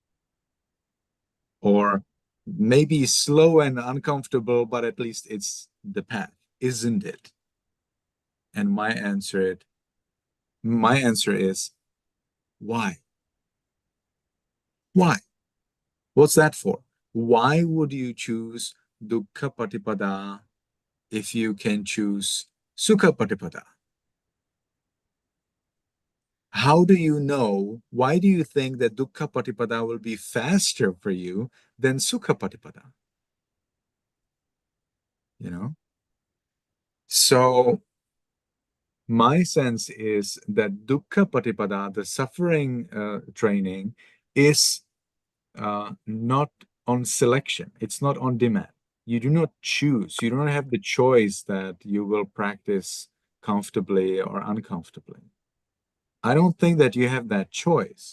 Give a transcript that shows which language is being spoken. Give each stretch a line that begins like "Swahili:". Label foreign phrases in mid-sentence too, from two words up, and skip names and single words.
English: Or maybe slow and uncomfortable, but at least it's the path, isn't it? And my answer is, why? Why? What's that for? Why would you choose
Pali: dukkha patipada
English: if you can choose
Pali: sukha patipada?
English: How do you know? Why do you think that
Pali: dukkha patipada
English: will be faster for you than
Pali: sukha patipada?
English: You know? So my sense is that
Pali: dukkha patipada,
English: the suffering training, is not on selection. It's not on demand. You do not choose. You don't have the choice that you will practice comfortably or uncomfortably. I don't think that you have that choice.